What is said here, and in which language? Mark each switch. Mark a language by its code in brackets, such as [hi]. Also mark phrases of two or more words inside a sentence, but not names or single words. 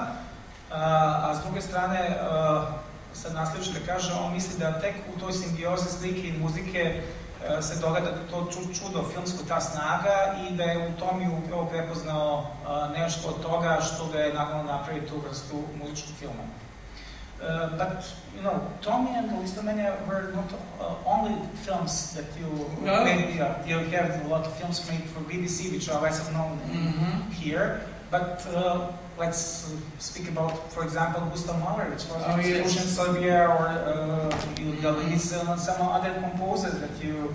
[bs] A s druge strane, sad nasljedeće da kaže, on misli da tek u toj simbiozi slike i muzike se događa to čudo filmsko, ta snaga, i da je u Tommyju upravo prepoznao nešto od toga što ga je naravno napravi tu vrstu muzičkog filma. [en] But, you know, Tommy and Listomania were not only films that you made. You have a lot of films made for BBC, which are less known here. But let's speak about, for example, Gustav Mahler, which was in Serbia, or some other composers that you...